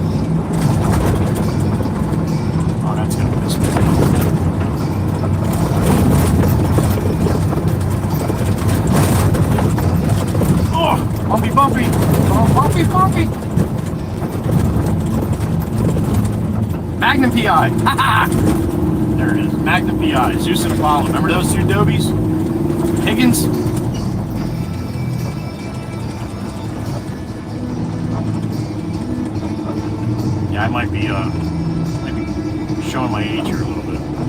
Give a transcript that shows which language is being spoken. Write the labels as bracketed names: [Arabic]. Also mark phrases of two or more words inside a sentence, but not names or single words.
[English] Oh, that's going to piss me off. Oh, bumpy, bumpy. Oh, bumpy, bumpy. Magnum PI. Ha ha! There it is. Magnum PI. Zeus and Apollo. Remember those two Dobies? Higgins? Yeah, I might be showing my age here a little bit.